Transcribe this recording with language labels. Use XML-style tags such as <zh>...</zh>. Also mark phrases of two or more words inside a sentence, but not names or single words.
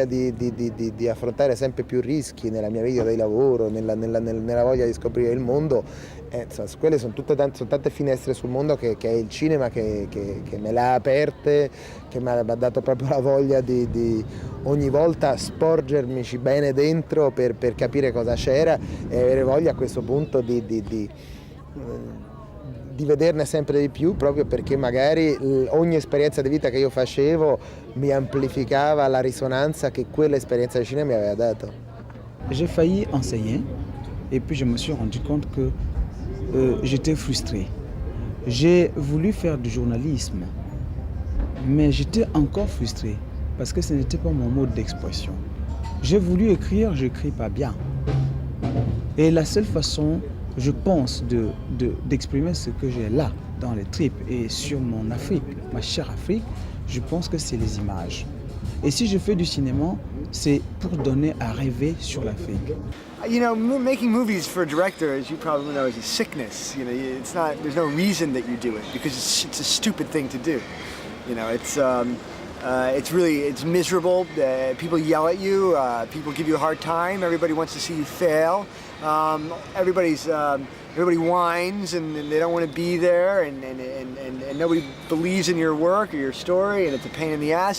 <it>di affrontare sempre più rischi nella mia vita di lavoro, nella voglia di scoprire il mondo, insomma, quelle sono tante finestre sul mondo che è il cinema che me le ha aperte, che mi ha dato proprio la voglia di ogni volta sporgermici bene dentro per capire cosa c'era e avere voglia a questo punto di vederne sempre di più, proprio perché magari ogni esperienza di vita che io facevo mi amplificava la risonanza che quell'esperienza di cinema mi aveva dato.</it> <fr>J'ai failli enseigner et puis je me suis rendu compte que j'étais frustré. J'ai voulu faire du journalisme, mais j'étais encore frustré parce que ce n'était pas mon mode d'expression. J'ai voulu écrire, je n'écris pas bien. Et la seule façon, je pense, d'exprimer ce que j'ai là, dans les tripes et sur mon Afrique, ma chère Afrique, je pense que c'est les images. Et si je fais du cinéma, c'est pour donner à rêver sur l'Afrique.</fr> <en>You know, making movies for a director, as you probably know, is a sickness. You know, there's no reason that you do it because it's a stupid thing to do. You know, it's miserable. People yell at you. People give you a hard time. Everybody wants to see you fail. Everybody whines and they don't want to be there, and nobody believes in your work or your story, and it's a pain in the ass.</en>